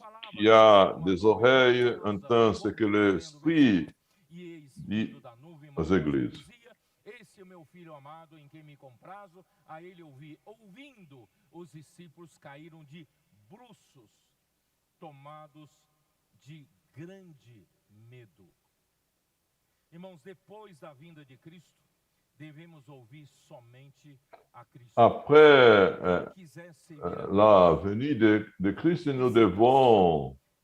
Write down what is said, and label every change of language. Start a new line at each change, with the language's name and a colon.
French: Qui a des oreilles entend ce que l'Esprit dit aux églises.
Portuguese: Esse é o meu filho amado em quem me comprazo, a ele ouvi. Ouvindo, os discípulos caíram de bruços, tomados de grande medo. Irmãos, depois da vinda de Cristo, devemos ouvir somente a Cristo.
French: Après la venue de Christ, nous devons